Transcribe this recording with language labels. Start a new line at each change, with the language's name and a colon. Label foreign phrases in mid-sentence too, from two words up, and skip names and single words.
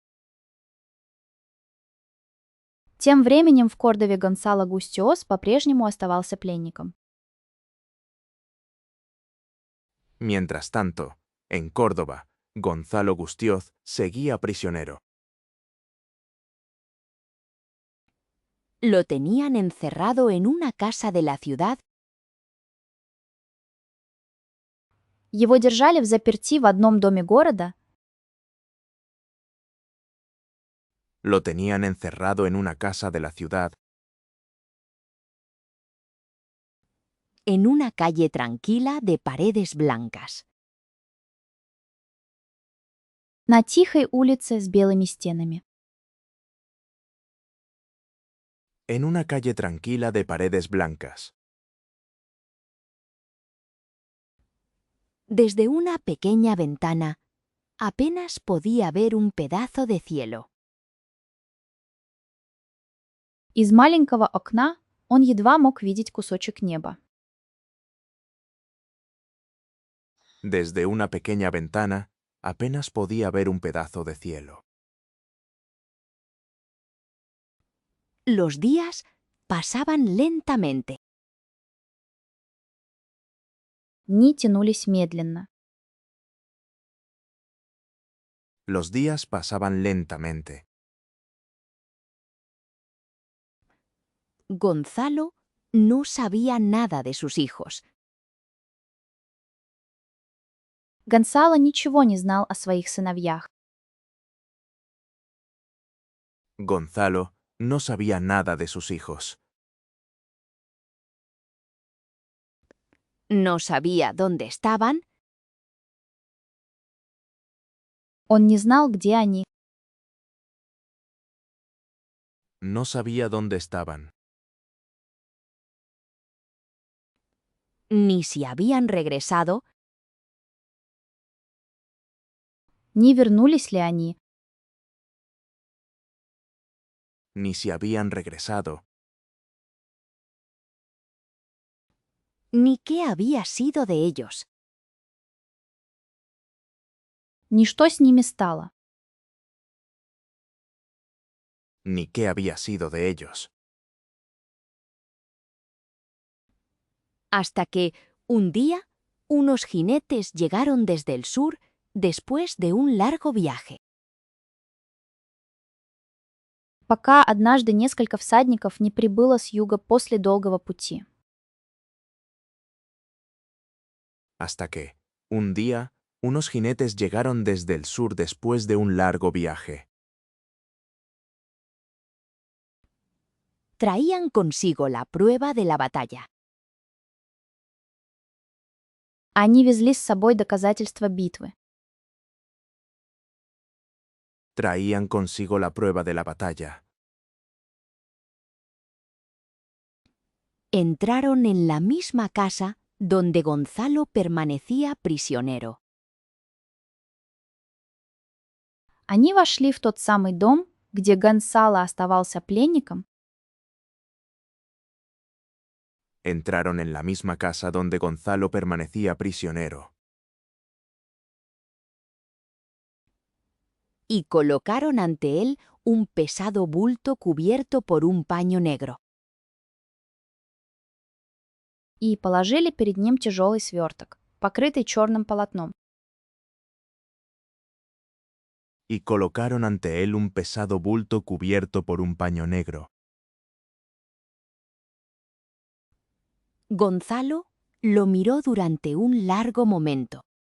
Russian: Тем временем в Кордове Гонсало Густиос по-прежнему оставался пленником.
Spanish: Mientras tanto, en Córdoba, Gonzalo Gustioz seguía prisionero. Lo tenían encerrado en una casa de la ciudad
Russian: Его держали в заперти в одном доме города,
Spanish: Lo tenían encerrado en una casa de la ciudad. En una calle tranquila de paredes blancas.
Russian: На тихой улице с белыми стенами.
Spanish: En una calle tranquila de paredes blancas. Desde una pequeña ventana, apenas podía ver un pedazo de cielo.
Russian: Из маленького окна он едва мог видеть кусочек неба.
Spanish: Desde una pequeña ventana, apenas podía ver un pedazo de cielo. Los días pasaban lentamente.
Russian: Дни тянулись медленно.
Spanish: Los días pasaban lentamente. Gonzalo no sabía nada de sus hijos.
Russian: Гонсало ничего не знал о своих сыновьях.
Spanish: Gonzalo no sabía nada de sus hijos. No sabía dónde estaban,
Russian: Он не знал, где они,
Spanish: No sabía dónde estaban, ni si habían regresado,
Russian: не вернулись ли они,
Spanish: ni si habían regresado, ni qué había sido de ellos.
Russian: ни что с ними стало.
Spanish: ni qué había sido de ellos. Hasta que, un día, unos jinetes llegaron desde el sur después de un largo viaje.
Russian: Пока однажды несколько всадников не прибыло с юга после долгого пути.
Spanish: Hasta que, un día, unos jinetes llegaron desde el sur después de un largo viaje. Traían consigo la prueba de la batalla.
Russian: Они везли с собой доказательства битвы.
Spanish: Traían consigo la prueba de la batalla. Entraron en la misma casa donde Gonzalo permanecía prisionero.
Russian: Они вошли в тот самый дом, где Гонсало оставался пленником,
Spanish: Entraron en la misma casa donde Gonzalo permanecía prisionero. Y colocaron ante él un pesado bulto cubierto por un paño negro.
Russian: и положили перед ним тяжелый сверток, покрытый черным полотном.
Spanish: Y colocaron ante él un pesado bulto cubierto por un paño negro. Gonzalo lo miró durante un largo momento.